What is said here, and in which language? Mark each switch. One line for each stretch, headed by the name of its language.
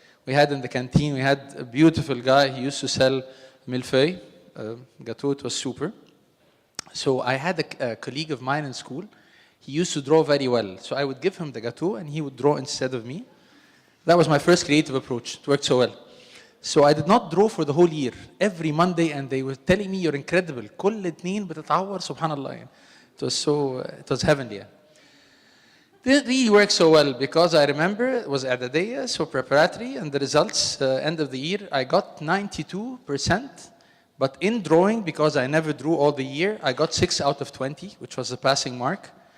English: We had in the canteen, we had a beautiful guy, he used to sell millefeuille, gâteau, it was super. So I had a colleague of mine in school, he used to draw very well. So I would give him the gâteau and he would draw instead of me. That was my first creative approach, it worked so well. So I did not draw for the whole year, every Monday, and they were telling me you're incredible.
Arabic: كل اتنين بتتعور سبحان الله.
English: It was heavenly. Didn't really work so well because I remember it was Adadiyya, so preparatory, and the results, end of the year, I got 92%, but in drawing, because I never drew all the year, I got 6 out of 20, which was a passing mark.